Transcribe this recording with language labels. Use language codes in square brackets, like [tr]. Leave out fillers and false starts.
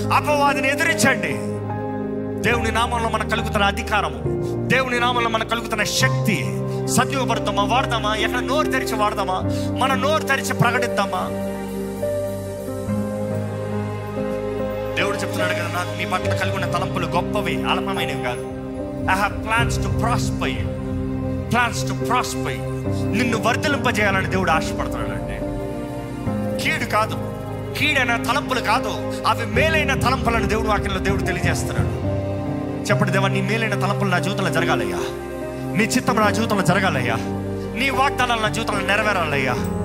[te] అపవాదిని ఎదిరించండి. దేవుని నామంలో మనకు కలుగుతున్న అధికారము, దేవుని నామంలో మనకు కలుగుతున్న శక్తి సద్యోపడతామా, వాడదామా? ఎక్కడ నోరు తెరిచి వాడదామా? మన నోరు తెరిచి ప్రకటిద్దామా? దేవుడు చెప్తున్నాడు కదా, నాకు మీ పట్ల కలిగి ఉన్న తలంపులు గొప్పవి, అల్పమైనవి కాదు. [en] I have plans to prosper you, plans to prosper you. [te] నిన్ను వర్ధిలింపజేయాలని దేవుడు ఆశపడుతున్నాడు అండి. కీడు కాదు, కీడైన తలంపులు కాదు, అవి మేలైన తలంపులను దేవుడు వాక్యంలో దేవుడు తెలియజేస్తున్నాడు. చెప్పండి, దేవా నీ మేలైన తలంపులు నా జీవితంలో జరగాలయ్యా, నీ చిత్తం నా జీవితంలో జరగాలయ్యా, నీ వాగ్దానాలు నా జీవితంలో నెరవేరాలయ్యా.